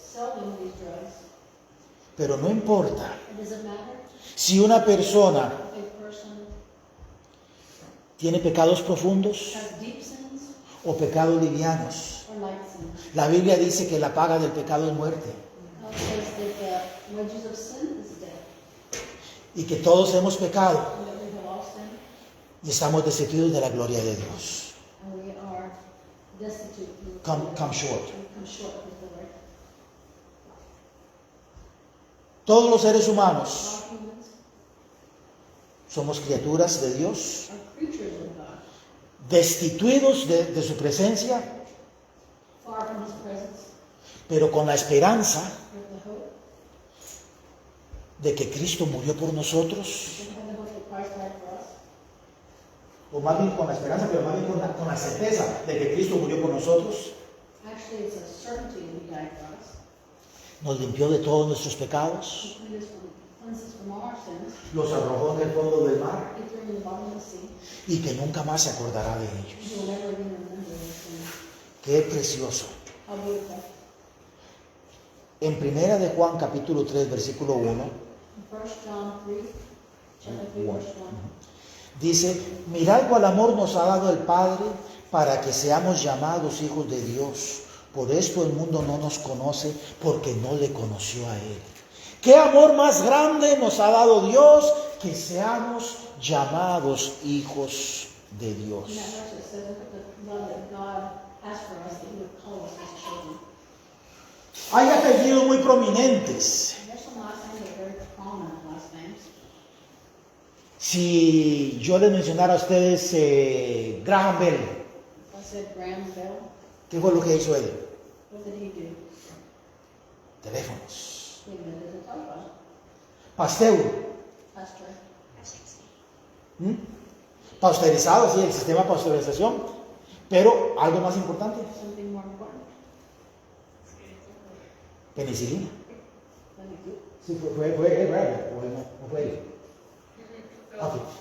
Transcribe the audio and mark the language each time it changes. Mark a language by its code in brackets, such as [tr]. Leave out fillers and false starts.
[en] selling these drugs. [es] Pero no importa [en] It doesn't matter [es] si una persona [en] if a person [es] tiene pecados profundos [en] has deep sins [es] o pecados livianos. [en] or light sins. [es] La Biblia dice que la paga del pecado es muerte [en] God says that the wages of sin is death, [es] y que todos hemos pecado [en] and that we have all sinned, [es] y estamos destituidos de la gloria de Dios. [en] and we are destitute. [es] Come short. [en] We come short with the Lord. [es] Todos los seres humanos [en] All humans [es] somos criaturas de Dios, [en] are creatures of God, [es] destituidos de su presencia, [en] far from His presence, [es] pero con la esperanza [en] with the hope, [es] de que Cristo murió por nosotros, [en] we have the hope that Christ died for us, [es] o más bien con la esperanza, pero más bien con la certeza de que Cristo murió por nosotros, [en] actually it's a certainty that He died for us. [es] nos limpió de todos nuestros pecados, [en] He cleansed us from all our sins. [es] los arrojó en el fondo del mar [en] He threw them in the bottom of the sea. [es] y que nunca más se acordará de ellos. [en] He will never again remember those sins. [es] Qué precioso. [en] How beautiful. [es] En Primera de Juan capítulo 3 versículo 1 [en] In 1 John 3, chapter 3, verse 1. [es] dice, mirad cuál amor nos ha dado el Padre para que seamos llamados hijos de Dios. Por esto el mundo no nos conoce porque no le conoció a Él. ¿Qué amor más grande nos ha dado Dios que seamos llamados hijos de Dios? [en] In that verse it says that the love that God has for us, that He would call us His children. [es] Hay apellidos muy prominentes. [en] And there's some last names that are very prominent last names. [es] Si yo les mencionara a ustedes Graham Bell, [en] If I said Graham Bell, [es] ¿qué fue lo que hizo él? [en] what did he do? [es] Teléfonos. [en] He invented the telephone. [es] Pasteur. [en] Pastor. [es] Pasteurizado, sí, el sistema de pasteurización. Pero algo más importante, [en] Something more important. [es] penicilina. [en] Let me do. [es] Sí, fue él, ¿verdad? ¿O no fue él? Ok.